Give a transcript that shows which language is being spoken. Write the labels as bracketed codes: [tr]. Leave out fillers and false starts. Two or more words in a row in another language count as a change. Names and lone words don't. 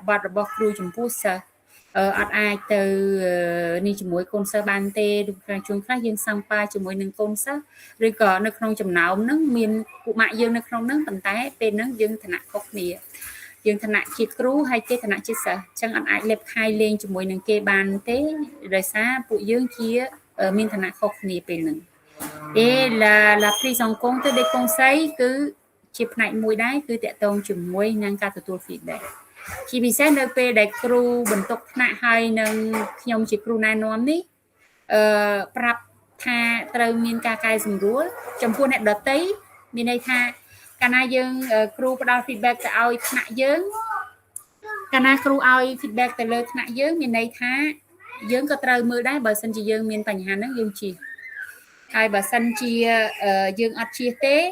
[km] បថរបស់គ្រូចំពោះសិស្សអត់អាចទៅនេះជាមួយកូនសិស្សបានទេឬជួនខ្លះយើងសង្ប៉ាជាមួយនឹងកូនសិស្សឬក៏នៅក្នុងចំណោមហ្នឹងមានពួកម៉ាក់យើងនៅក្នុងហ្នឹងប៉ុន្តែ ពេលហ្នឹងយើងឋានៈខុសគ្នាយើងឋានៈជាគ្រូហើយគេឋានៈជាសិស្សអញ្ចឹងអត់អាចលេបខាយលេងជាមួយនឹងគេបានទេដោយសារពួកយើងជាមាន ឋានៈខុសគ្នាពេលហ្នឹង [fr] la prise en compte des conseils [km] គឺជាផ្នែកមួយដែរគឺតកតងជាមួយនឹងការទទួល feedback ជាពិសេសនៅពេលដែលគ្រូបន្ទុកថ្នាក់ហើយនឹងខ្ញុំជាគ្រូណែនាំនេះប្រាប់ថាត្រូវមានការកែសម្រួលចំពោះអ្នកដទៃមានន័យថាកាលណាយើងគ្រូផ្ដល់ feedback ទៅឲ្យថ្នាក់យើងកាលណាគ្រូឲ្យ feedback ទៅលើថ្នាក់យើងមានន័យថាយើងក៏ត្រូវមើលដែរបើសិនជាយើងមានបញ្ហាហ្នឹងយើងជៀសហើយបើសិនជាយើងអត់ជៀសទេ